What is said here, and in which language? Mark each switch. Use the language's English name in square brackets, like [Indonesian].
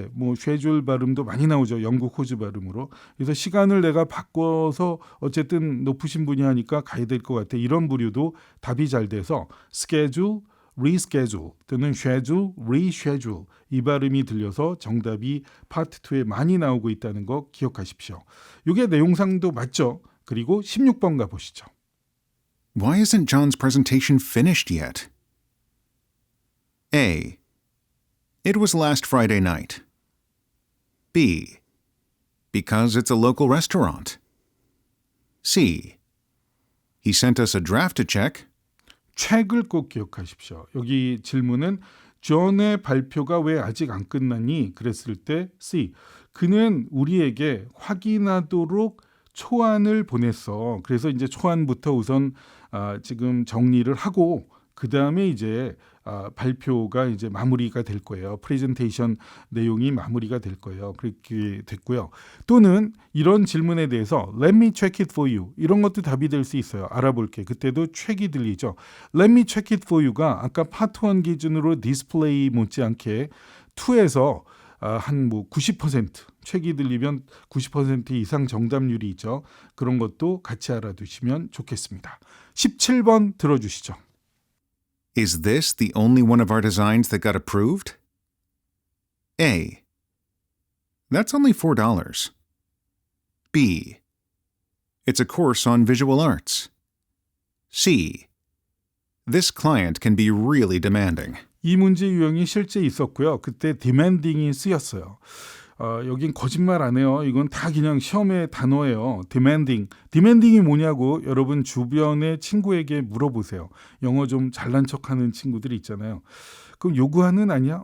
[Korean] 뭐 쉐줄 발음도 많이 나오죠. 영국 호주 발음으로. 그래서 시간을 내가 바꿔서 어쨌든 높으신 분이 하니까 가야 될 것 같아. 이런 부류도 답이 잘 돼서 schedule, reschedule 또는 schedule, reschedule 이 발음이 들려서 정답이 파트 2에 많이 나오고 있다는 거 기억하십시오. 이게 내용상도 맞죠? 그리고 16번 가보시죠. [English] Why isn't John's presentation finished yet? A. It was last Friday night. B. Because it's a local restaurant. C. He sent us a draft to check. [Korean] 책을 꼭 기억하십시오. 여기 질문은 존의 발표가 왜 아직 안 끝났니? 그랬을 때 C. 그는 우리에게 확인하도록 초안을 보냈어. 그래서 이제 초안부터 우선 지금 정리를 하고 그 다음에 이제 발표가 이제 마무리가 될 거예요. 프레젠테이션 내용이 마무리가 될 거예요. 그렇게 됐고요. 또는 이런 질문에 대해서 [English] Let me check it for you. [Korean] 이런 것도 답이 될 수 있어요. 알아볼게. 그때도 check이 들리죠. [English] Let me check it for you [Korean] 가 아까 파트 1 기준으로 디스플레이 못지않게 2에서 한 90% 책이 들리면 90% 이상 정답률이 있죠. 그런 것도 같이 알아두시면 좋겠습니다. 17번 들어주시죠. [English] Is this the only one of our designs that got approved? A. That's only $4. B. It's a course on visual arts. C. This client can be really demanding. [Korean] 이 문제 유형이 실제 있었고요. 그때 demanding이 쓰였어요. 여긴 거짓말 안 해요. 이건 다 그냥 시험의 단어예요. demanding이 뭐냐고 여러분 주변의 친구에게 물어보세요. 영어 좀 잘난 척하는 친구들이 있잖아요. 그럼 요구하는 아니야?